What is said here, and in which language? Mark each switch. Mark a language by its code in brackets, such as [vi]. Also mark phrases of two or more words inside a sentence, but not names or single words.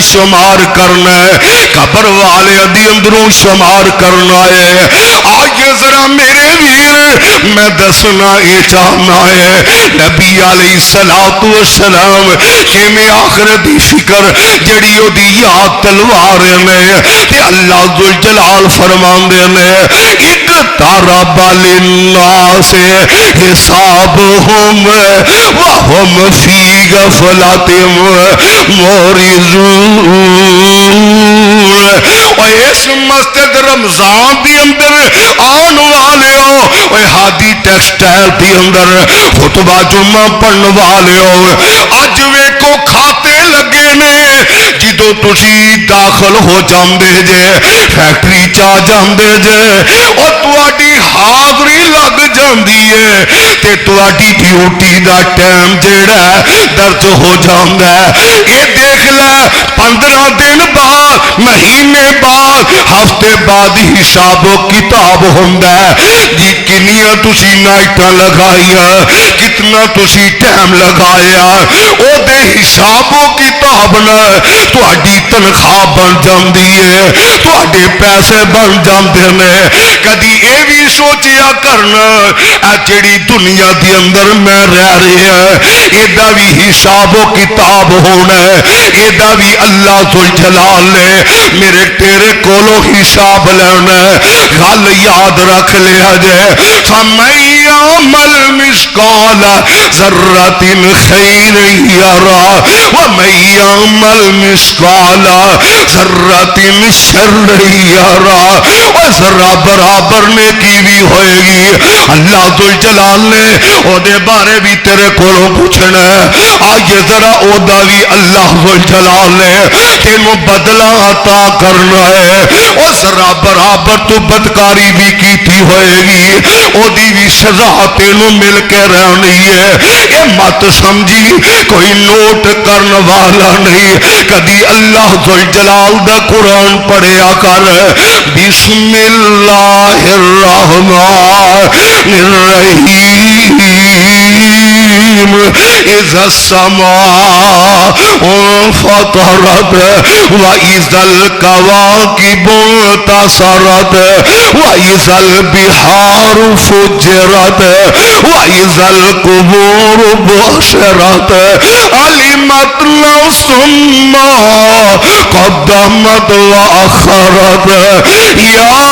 [pa] شمار کرنا ہے قبر والے دی اندروں شمار کرنا ہے آج ذرا میرے ویر میں دسنا یہ چاہنا ہے نبی علیہ السلام کہ میں آخرت دی فکر جڑی او دی یاد تلوار نے تے اللہ ذوالجلال فرماندے نے [ar] اقترب للناس حسابهم وهم في غفلة [pa] معرضون اور اس مسجد رمضان دی اندر آن والے ہو اور ہادی ٹیکسٹائل دی اندر خطبہ جمعہ پڑھن والے ہو اج ویکھو کھاتے لگے نے جدو تسی داخل ہو جاندے جے فیکٹری چا جاندے جے اور تواڈی حاضری لگ جاندی ہے تے تواڈی ڈیوٹی دا ٹائم جیڑا درج ہو جاندا ہے اے دیکھ لے 15 دن بعد مہینے بعد ہفتے بعد حساب و کتاب ہوندا ہے جی کنیاں تسی نائٹاں لگائیا کتنا تسی ٹائم لگایا او دے حساب و کتاب نال تواڈی تنخواہ بن جاندی ہے تواڈے پیسے بن جاندے نے کدی اے بھی سوچیا کرنا اے جڑی دنیا دی اندر میں رہ رہا ہے ایدہ بھی حساب و کتاب ہونا ہے ایدہ بھی اللہ ذوالجلال نے میرے تیرے کولو حساب لینا ہے گل یاد رکھ لیا جائے [ar] فَمَن يَعْمَلْ مِثْقَالَ ذَرَّةٍ خَيْرًا يَرَهُ وَمَن يَعْمَلْ مِثْقَالَ ذَرَّةٍ شَرًّا يَرَهُ [pa] اور ذرہ برابر نیکی بھی ہوئے گی اللہ ذوالجلال نے او دے بارے بھی تیرے کولوں پوچھنا ہے آئیے ذرا او دا بھی اللہ ذوالجلال نے تینوں بدلہ عطا کرنا ہے او ذرا برابر تو بدکاری بھی کیتی ہوئے گی او دی بھی سزا تینوں مل کے رہنی ہے اے مت سمجھی کوئی نوٹ کرن والا نہیں کدی اللہ ذوالجلال دا قرآن پڑھیا کر [ar] بسم اللہ الرحمن الرحیم اذا السماء انفطرت واذا الكواكب انتصرت واذا البحار فجرت واذا القبور بحشرت علمت نفس ما قدمت واخرت یا